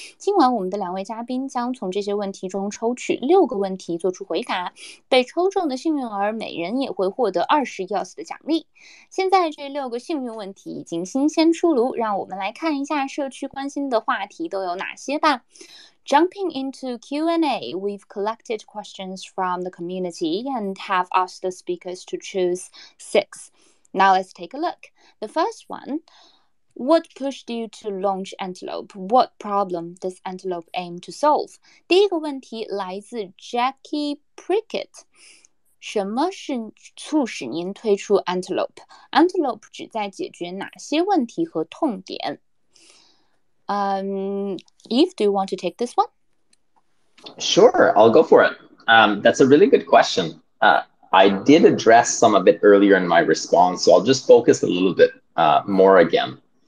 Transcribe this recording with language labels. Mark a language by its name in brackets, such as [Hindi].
[Chinese] 今晚我们的两位嘉宾将从这些问题中抽取6个问题做出回答，被抽中的幸运儿每人也会获得20 EOS 的奖励。现在这6个幸运问题已经新鲜出炉，让我们来看一下社区关心的话题都有哪些吧。 [English] Jumping into Q&A, we've collected questions from the community and have asked the speakers to choose 6. Now let's take a look. The first one, what pushed you to launch Antelope? What problem does Antelope aim to solve? [Chinese] 第一个问题来自 Jackie Prickett。什么是促使您推出 Antelope? Antelope 旨在解决哪些问题和痛点？Yves, [English] do you want to take this one? Sure, I'll go for it. That's a really good question. I did address some of it earlier in my response, so I'll just focus a little bit more again.